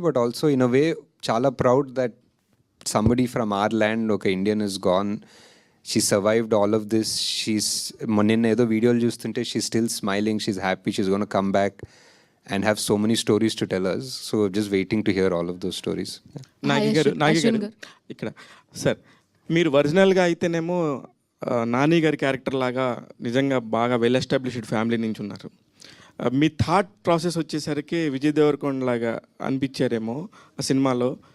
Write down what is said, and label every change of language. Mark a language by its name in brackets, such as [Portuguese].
[English] But also in a way చాలా proud that somebody from our land, ఒక Indian is gone. She survived all of this. నిన్న ఏదో వీడియోలు చూస్తుంటే she still smiling, she's happy, she's gonna come back and have so many stories to tell us. So just waiting to hear all of those stories. [Telugu] Nagi గారు ఇక్కడ sir, మీరు ఒరిజినల్గా అయితేనేమో నాని గారి క్యారెక్టర్ లాగా నిజంగా బాగా వెల్ ఎస్టాబ్లిష్డ్ ఫ్యామిలీ నుంచి ఉన్నారు. మీ థాట్ ప్రాసెస్ వచ్చేసరికి విజయ్ దేవరకొండ లాగా అనిపించారేమో ఆ సినిమాలో.